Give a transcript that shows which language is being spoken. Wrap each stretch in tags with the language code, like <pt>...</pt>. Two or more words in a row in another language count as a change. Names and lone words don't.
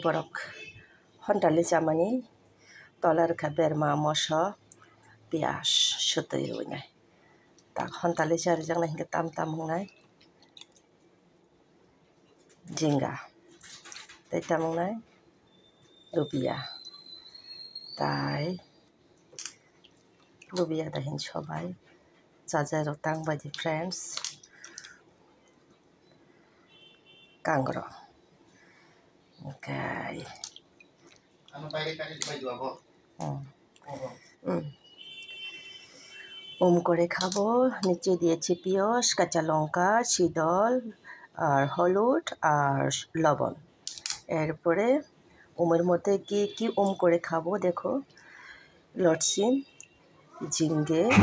<trp>borok hontali chamani tolar kha berma moso pias sutui ruinai tak hontali chari jang nai tam tam hungnai jinga tai tamung nai lubia tai lubia dahin sobai jajai rok tang bai di friends</trp> <bn>kangro okay করে খাবো নিচে দিয়েছি পেঁয়াজ কাঁচা লঙ্কা শীতল আর হলুদ আর লবণ এরপরে ওমের মধ্যে কি কি করে খাবো দেখো লটসিম ঝিঙ্গে</bn>